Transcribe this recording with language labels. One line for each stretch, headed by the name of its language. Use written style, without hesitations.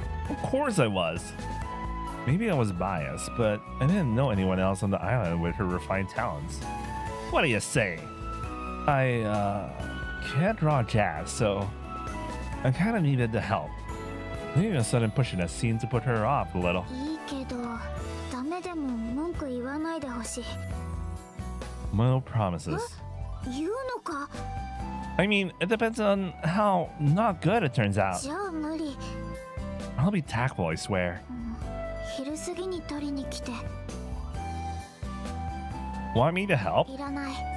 English: Of course I was. Maybe I was biased, but I didn't know anyone else on the island with her refined talents. What do you say? I can't draw jazz, so I kind of needed the help. Maybe a sudden pushiness seemed to put her off a little.
Japanese: いいけど、ダメでも文句言わないでほしい。
English: No promises.
Japanese: 言うのか？
English: I mean, it depends on how not good it turns out.
Japanese: じゃあ無理。
English: I'll be tactful, I swear.
Japanese: 昼過ぎに取りに来て。
English: Want me to help?
Japanese: いらない。